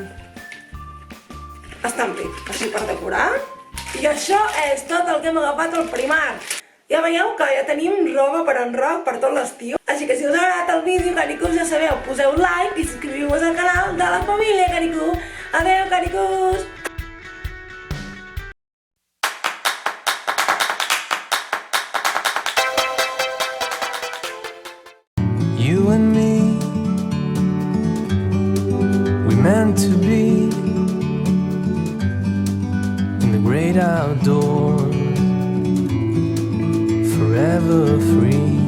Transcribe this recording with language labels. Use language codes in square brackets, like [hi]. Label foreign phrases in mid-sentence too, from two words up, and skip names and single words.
[ca] Estan bé, així per decorar. I això és tot el que hem agafat al Primark. Ja veieu que ja tenim roba per enroc per tot l'estiu. Així que si us ha agradat el vídeo, caricus, ja sabeu, poseu like i subscriviu-vos al canal de la família, caricú. Adeu, caricus! [en] You and me, we meant to be in the great outdoors, forever free.